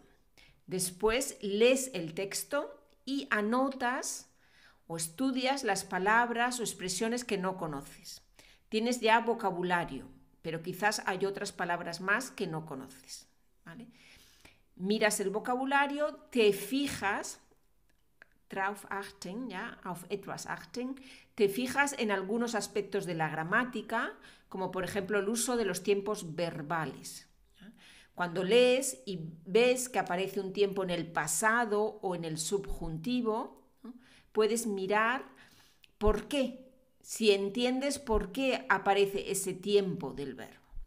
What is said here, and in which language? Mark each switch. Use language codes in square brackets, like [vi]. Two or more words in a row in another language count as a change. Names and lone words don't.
[es] Después lees el texto y anotas o estudias las palabras o expresiones que no conoces. Tienes ya vocabulario, pero quizás hay otras palabras más que no conoces, ¿vale? Miras el vocabulario, te fijas, [de] drauf achten, ¿ya? Auf etwas achten, [es] te fijas en algunos aspectos de la gramática, como por ejemplo el uso de los tiempos verbales. Cuando lees y ves que aparece un tiempo en el pasado o en el subjuntivo, ¿no? Puedes mirar por qué, si entiendes por qué aparece ese tiempo del verbo.